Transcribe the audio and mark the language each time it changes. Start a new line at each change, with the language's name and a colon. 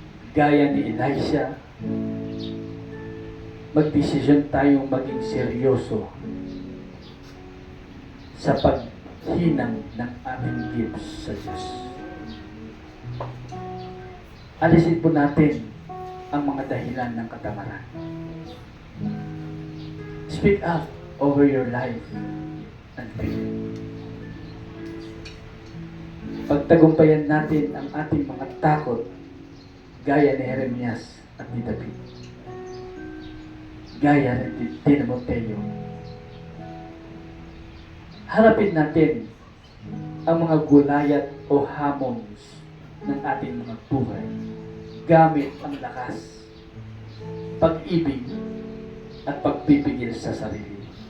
Filipino: Gaya ni Elisha, magdesisyon tayong maging seryoso sa paghinang ng ating gifts sa Diyos. Alisin po natin ang mga dahilan ng katamaran.
English: Speak up over your life and faith.
Filipino: Pagtagumpayan natin ang ating mga takot, gaya ni Jeremias at ni David. Gaya ni Timoteo. harapin natin ang mga gulayat o hamons ng ating mga buhay gamit ang lakas, pag-ibig, at pagpipigil sa sarili.